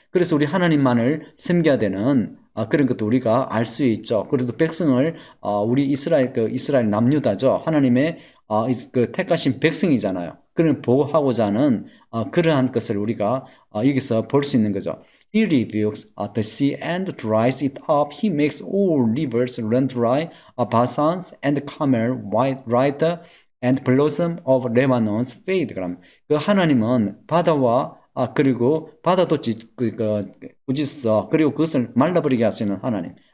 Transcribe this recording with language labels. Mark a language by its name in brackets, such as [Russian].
[Korean] 그래서 우리 하나님만을 섬겨야 되는 그런 것도 우리가 알 수 있죠. 그래도 백성을 우리 이스라엘 남유다죠. 하나님의 택하신 백성이잖아요. 그런 보호하고자 하는 그러한 것을 우리가 여기서 볼 수 있는 거죠. [English] He rebukes the sea and dries it up. He makes all rivers run dry. Basan and Carmel white and blossom of Lebanon's fade. [Korean] 그럼 그 하나님은 바다와 그리고 바다도 꾸짖어 그리고 그것을 말라버리게 하시는 하나님.